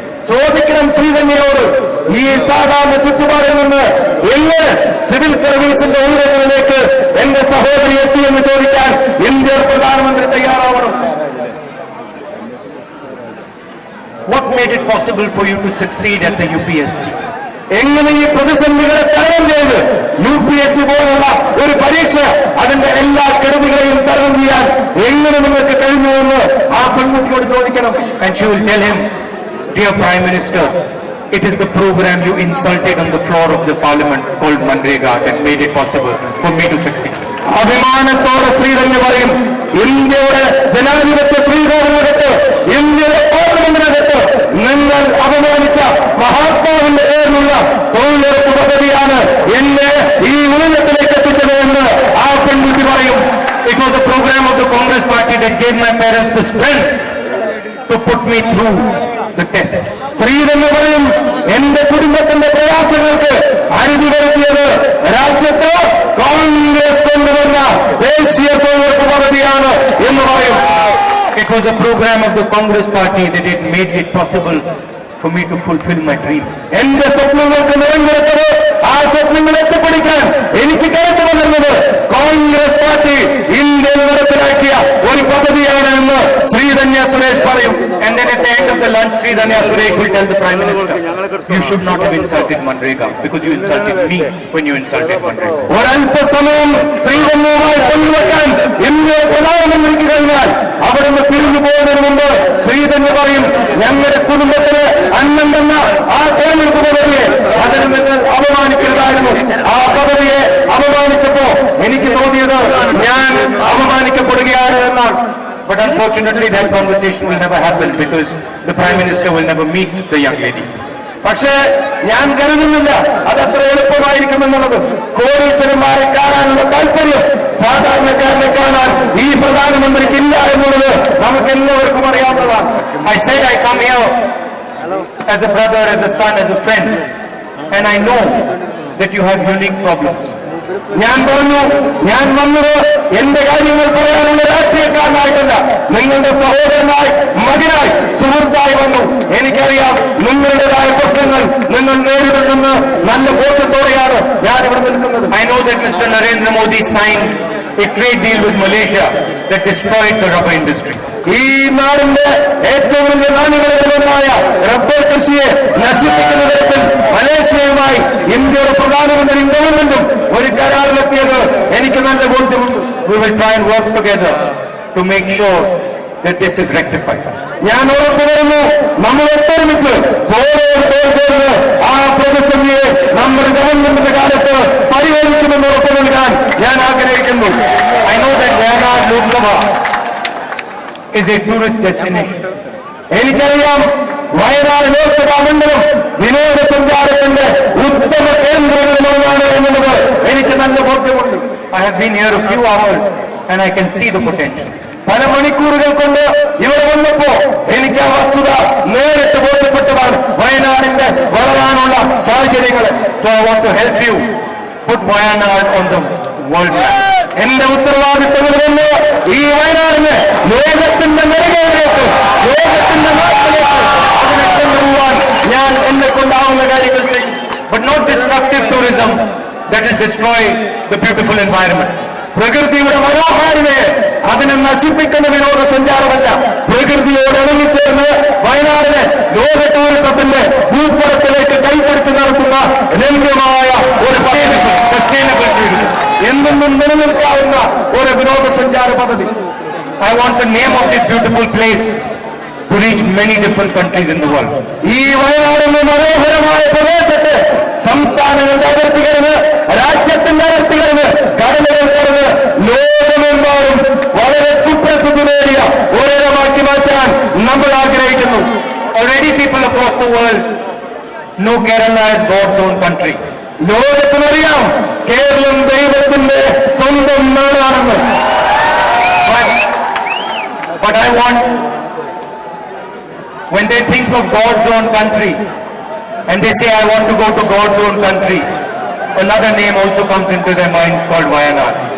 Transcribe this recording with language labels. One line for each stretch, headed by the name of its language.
Malayalam: ചോദിക്കണം ശ്രീധന്യയോട്, ഈ സാധാരണ ചുറ്റുപാടിൽ നിന്ന് എങ്ങനെ സിവിൽ സർവീസിന്റെ ഉയരങ്ങളിലേക്ക് എന്റെ സഹോദരി എത്തിയെന്ന് ചോദിക്കാൻ ഇന്ത്യയുടെ പ്രധാനമന്ത്രി തയ്യാറാവണം.
English: What made it possible for you to succeed at the UPSC?
Malayalam: എങ്ങനെ ഈ പ്രതിസന്ധികളെ തരണം ചെയ്ത് UPSC പോലുള്ള ഒരു പരീക്ഷ അതിന്റെ എല്ലാ കെടുതികളെയും തരണം ചെയ്യാൻ എങ്ങനെ നിങ്ങൾക്ക് കഴിഞ്ഞുവെന്ന് ആ പെൺകുട്ടിയോട് ചോദിക്കണം.
English: And she will tell him, dear Prime Minister, it is the program you insulted on the floor of the parliament called Manrega that made it possible for me to succeed.
Malayalam: അഭിമാനത്തോടെ ശ്രീധന്യ പറയും, ഇന്ത്യയുടെ ജനാധിപത്യ ശ്രീകോവിലകത്ത്, ഇന്ത്യയുടെ പാർലമെന്റിനകത്ത് നിങ്ങൾ അപമാനിച്ച മഹാത്മാവിന്റെ പേരിലുള്ള തൊഴിലുറപ്പ് പദ്ധതിയാണ് എന്നെ ഈ ഉന്നതത്തിലേക്ക് എത്തിച്ചത് എന്ന് ആ പെൺകുട്ടി പറയും.
English: It was a program of the Congress party that gave my parents the strength to put me through the test.
Malayalam: Sreedhanya പറയും, എന്റെ കുടുംബത്തിന്റെ പ്രയാസങ്ങൾക്ക് അറുതി വരുത്തിയത് രാജ്യത്ത് കോൺഗ്രസ് കൊണ്ടുവന്ന ദേശീയ തൊഴിലുറപ്പ് പദ്ധതിയാണ് എന്ന് പറയും.
English: It was a program of the Congress party that it made it possible for me to fulfill my dream.
Malayalam: എന്റെ സ്വപ്നങ്ങൾക്ക് നിറഞ്ഞെടുത്തത് ആ സ്വപ്നങ്ങൾ എത്തിപ്പിടിക്കാൻ എനിക്ക് കരുത്ത് പകർന്നത് കോൺഗ്രസ് പാർട്ടി ഇന്ത്യയിൽ നടപ്പിലാക്കിയ ഒരു പദ്ധതിയാണ് എന്ന് ശ്രീധന്യ സുരേഷ് പറയും.
English: And then at the end of the lunch, Sridhanya Suresh will tell the Prime Minister, you should not have insulted Manrega because you insulted me when you insulted Manrega.
Malayalam: ഒരല്പസമയം ശ്രീധന്യവുമായി പങ്കുവെക്കാൻ ഇന്ത്യ പ്രധാനമന്ത്രിക്ക് കഴിഞ്ഞാൽ അവിടുന്ന് തിരിഞ്ഞു പോകുന്നതിന് മുമ്പ് ശ്രീധന്യ പറയും, ഞങ്ങളുടെ കുടുംബത്തിന് അന്നം തന്ന ആ തെരഞ്ഞെടുപ്പ് പദ്ധതിയെ അതിന് നിങ്ങൾ അപമാനിക്കരുതായിരുന്നു. ആ പദ്ധതിയെ അപമാനിച്ചപ്പോ എനിക്ക് തോന്നിയത് ഞാൻ അപമാനിക്കപ്പെടുകയാണ് എന്നാണ്.
English: But unfortunately, that conversation will never happen because the Prime Minister will never meet the young lady.
Malayalam: പക്ഷേ ഞാൻ കരുതുന്നില്ല അതത്ര എളുപ്പമായിരിക്കുമെന്നുള്ളത്. കോടീശ്വരന്മാരെ കാണാനുള്ള താല്പര്യം സാധാരണക്കാരനെ കാണാൻ ഈ പ്രധാനമന്ത്രിക്കില്ല എന്നുള്ളത് നമുക്ക് എല്ലാവർക്കും അറിയാവുന്നതാണ്.
English: I said I come here as a brother, as a son, as a friend, and I know that you have unique problems.
Malayalam: ഞാൻ പറഞ്ഞു, ഞാൻ വന്നത് എന്റെ കാര്യങ്ങൾ പറയാനുള്ള രാഷ്ട്രീയക്കാരനായിട്ടല്ല, നിങ്ങളുടെ സഹോദരനായി, മകനായി, സുഹൃത്തായി വന്നു. എനിക്കറിയാം നിങ്ങളുടേതായ പ്രശ്നങ്ങൾ നിങ്ങൾ നേരിടുന്ന നല്ല ബോധ്യത്തോടെയാണ് ഞാൻ ഇവിടെ നിൽക്കുന്നത്.
English: I know that Mr. Narendra Modi signed a trade deal with Malaysia that destroyed the rubber industry.
Malayalam: ഈ നാടിന്റെ ഏറ്റവും വലിയ നാണ്യങ്ങളിലൊന്നായ റബ്ബർ കൃഷിയെ നശിപ്പിക്കുന്ന തരത്തിൽ മലേഷ്യയുമായി ഇന്ത്യയുടെ പ്രധാനമന്ത്രിയും ഗവൺമെന്റും ഒരു കരാറിലെത്തിയത് എനിക്ക് നല്ല ബോധ്യമുണ്ട്.
English: We will try and work together to make sure that this is rectified.
Malayalam: ഞാൻ ഉറപ്പുവരുന്നു, നമ്മൾ ഒത്തൊരുമിച്ച് തോളോട് തോൾ ചേർന്ന് ആ പ്രതിസന്ധിയെ നമ്മുടെ ഗവൺമെന്റിന്റെ കാലത്ത് പരിഹരിക്കുമെന്ന് ഉറപ്പു നൽകാൻ ഞാൻ ആഗ്രഹിക്കുന്നു.
English: I know that Wayanad Lok Sabha is a tourist destination.
Malayalam: എനിക്കറിയാം വയനാട് ലോക്സഭാ മണ്ഡലം വിനോദസഞ്ചാരത്തിന്റെ ഉത്തമ കേന്ദ്രങ്ങളിലൊന്നാണ് എന്നുള്ളത് എനിക്ക് നല്ല ബോധ്യമുണ്ട്.
English: I have been here a few hours and I can see the potential.
Malayalam: പല മണിക്കൂറുകൾ കൊണ്ട് ഇവിടെ വന്നപ്പോ എനിക്ക് ആ വസ്തുത നേരിട്ട് ബോധ്യപ്പെട്ടതാണ്, വയനാടിന്റെ വളരാനുള്ള സാഹചര്യങ്ങൾ.
English: So I want to help you put Wayanad on the world map.
Malayalam: എന്റെ ഉത്തരവാദിത്തങ്ങളിലൊന്ന് ഈ വയനാടിനെ ലോകത്തിന്റെ നിലകളിലേക്ക്, ലോകത്തിന്റെ നാട്ടിലേക്ക് അതിനെ കൊണ്ടുപോകാൻ ഞാൻ എന്നെ കൊണ്ടാവുന്ന കാര്യങ്ങൾ ചെയ്യും.
English: But not destructive tourism that will destroy the beautiful environment.
Malayalam: പ്രകൃതിയുടെ മനോഹാരിതയെ അതിനെ നശിപ്പിക്കുന്ന വിനോദസഞ്ചാരമല്ല, പ്രകൃതിയോട് ഇണങ്ങിച്ചേർന്ന് വയനാടിനെ ലോക ടൂറിസത്തിന്റെ ഭൂപടത്തിലേക്ക് കൈപിടിച്ച് നടത്തുന്ന രമ്യമായ ഒരു സസ്റ്റൈനബിൾ ടൂറിസം, എന്നെന്നും നിലനിൽക്കാവുന്ന ഒരു വിനോദസഞ്ചാര പദ്ധതി.
English: I want the name of this beautiful place to reach many different countries in the world.
Malayalam: ഈ വയനാടിന്റെ മനോഹരമായ പ്രദേശത്തെ സംസ്ഥാനങ്ങളുടെ അതിർത്തികളിന്, രാജ്യത്തിന്റെ അതിർത്തികളിന്, കടലുകൾ കടന്ന് ലോകമെമ്പാടും വളരെ സുപ്രസിദ്ധി നേടിയ ഒരിടമാക്കി മാറ്റാൻ നമ്മൾ ആഗ്രഹിക്കുന്നു.
English: Already people across the world know Kerala as God's own country.
Malayalam: ലോകത്തിനറിയാം Keralam ദൈവത്തിന്റെ സ്വന്തം നാടാണെന്ന്.
English: But I want, when they think of God's own country and they say I want to go to God's own country, another name also comes into their mind called Wayanad.